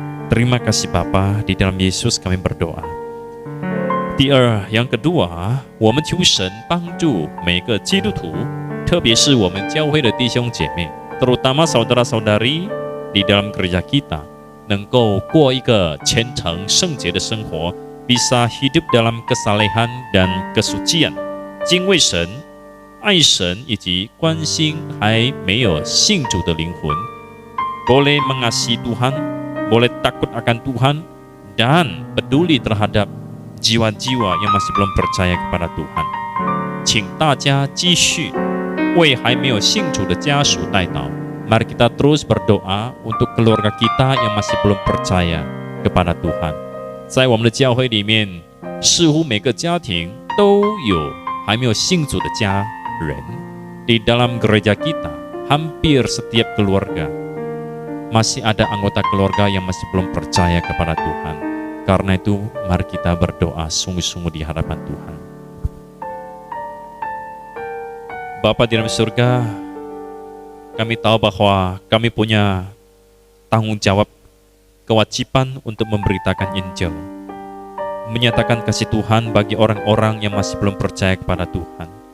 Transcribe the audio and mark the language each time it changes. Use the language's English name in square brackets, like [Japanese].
[Indonesian] Terima kasih Bapa, di dalam Yesus kami berdoa. [Chinese] 第二， [Indonesian] yang kedua， [Chinese] 我们求神帮助每个基督徒， 特别是我们教会的弟兄姐妹， [Indonesian] terutama saudara-saudari di dalam gereja kita， [Chinese] 能够过一个虔诚圣洁的生活， [Indonesian] bisa hidup dalam kesalehan dan kesucian， [Chinese] 敬畏神、爱神以及关心还没有信主的灵魂， [Indonesian] boleh mengasihi Tuhan, boleh takut akan Tuhan, dan peduli terhadap jiwa-jiwa yang masih belum percaya kepada Tuhan. [Chinese] 请大家继续为还没有信主的家属代祷。 [Indonesian] Mari kita terus berdoa untuk keluarga kita yang masih belum percaya kepada Tuhan. [Chinese] 在我们的教会里面，似乎每个家庭都有还没有信主的家人。 [Indonesian] Di dalam gereja kita, hampir setiap keluarga masih ada anggota keluarga yang masih belum percaya kepada Tuhan. Karena itu, mari kita berdoa sungguh-sungguh di hadapan Tuhan. Bapa di dalam surga, kami tahu bahwa kami punya tanggung jawab, kewajiban untuk memberitakan Injil, menyatakan kasih Tuhan bagi orang-orang yang masih belum percaya kepada Tuhan.